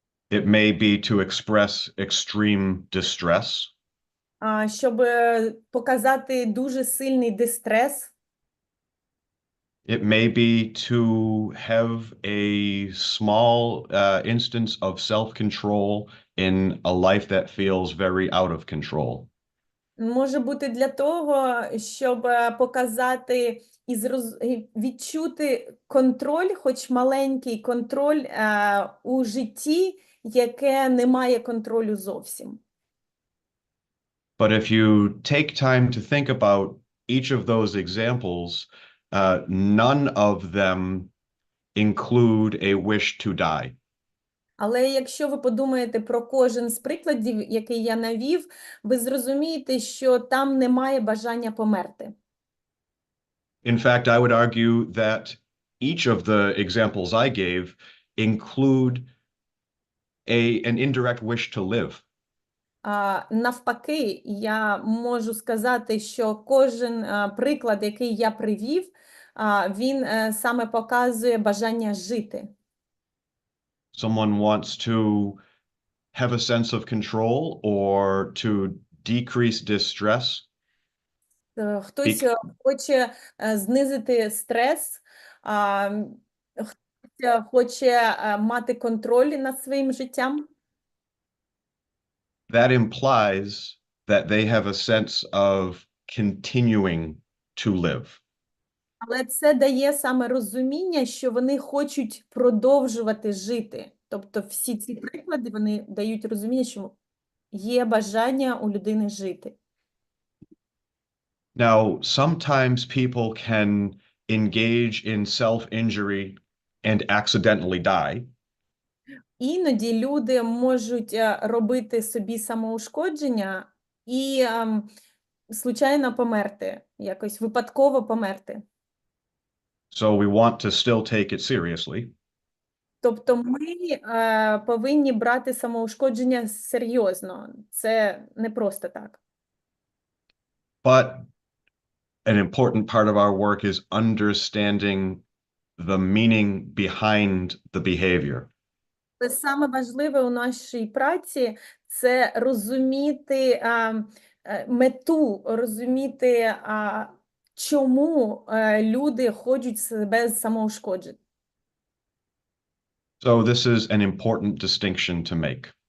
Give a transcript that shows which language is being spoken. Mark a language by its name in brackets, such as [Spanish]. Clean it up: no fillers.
[English] It may be to express extreme distress. [Ukrainian] Щоб показати дуже сильний дистрес. [English] It may be to have a small instance of self-control in a life that feels very out of control. [Ukrainian] Може бути для того, щоб показати і відчути контроль, хоч маленький контроль у житті, яке не має контролю зовсім. [English] But if you take time to think about each of those examples, none of them include a wish to die. [Ukrainian] Але якщо ви подумаєте про кожен з прикладів, який я навів, ви зрозумієте, що там немає бажання померти. [English] In fact, I would argue that each of the examples I gave include an indirect wish to live. [Ukrainian] Навпаки, я можу сказати, що кожен приклад, який я привів, він саме показує бажання жити. [English] Someone wants to have a sense of control or to decrease distress. [Ukrainian] Хтось хоче знизити стрес, хтось хоче мати контроль над своїм життям. [English] That implies that they have a sense of continuing to live. [Ukrainian] Але це дає саме розуміння, що вони хочуть продовжувати жити. Тобто всі ці приклади, вони дають розуміння, що є бажання у людини жити. [English] Now, sometimes people can engage in self-injury and accidentally die. [Ukrainian] Іноді люди можуть робити собі самоушкодження і случайно померти, якось випадково померти. [English] So we want to still take it seriously. [Ukrainian] Тобто ми повинні брати самоушкодження серйозно. Це не просто так. [English] But an important part of our work is understanding the meaning behind the behavior. [Ukrainian] Але саме важливе у нашій праці – це розуміти мету, розуміти, чому люди хочуть себе самоушкоджити. [English] So this is an important distinction to make.